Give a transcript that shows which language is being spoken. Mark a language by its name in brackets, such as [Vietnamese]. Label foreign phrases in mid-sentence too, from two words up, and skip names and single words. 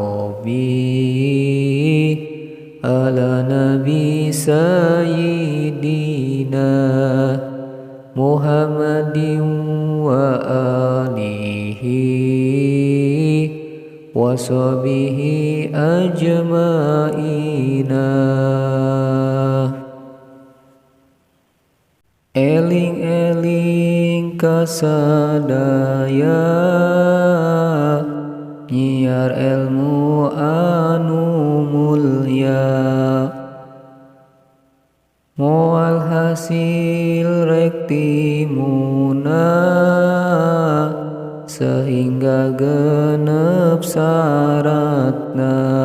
[Arabic] ربِّ على النبي سيدنا محمدٍ وآله وصحبه أجمعين [Sundanese] Eling-eling kasadaya nyiar ilmu anu mulya moal hasil rektimuna sehingga genep syaratna